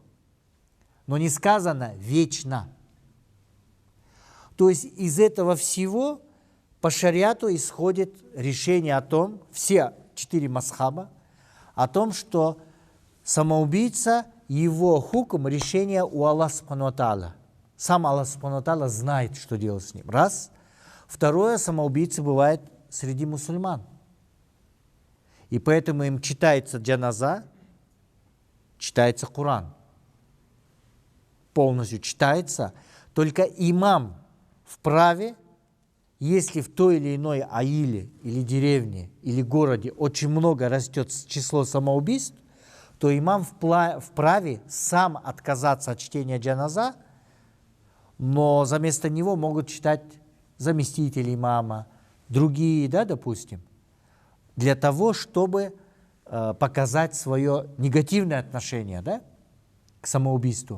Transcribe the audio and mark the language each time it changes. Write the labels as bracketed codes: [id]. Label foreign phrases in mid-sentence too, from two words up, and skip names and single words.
[ru] Но не сказано вечно. То есть из этого всего по шариату исходит решение о том, все 4 масхаба, о том, что самоубийца, его хукм, решение у Аллаха [ar] سبحانه وتعالى. [ru] Сам Аллах [ar] سبحانه وتعالى [ru] знает, что делать с ним. Раз. Второе, самоубийцы бывают среди мусульман. И поэтому им читается джаназа, читается Коран. Полностью читается. Только имам вправе, если в той или иной аиле, или деревне, или городе очень много растет число самоубийств, то имам вправе сам отказаться от чтения джаназа, но вместо него могут читать заместители имама, другие, да, допустим, для того, чтобы показать свое негативное отношение, да, к самоубийству.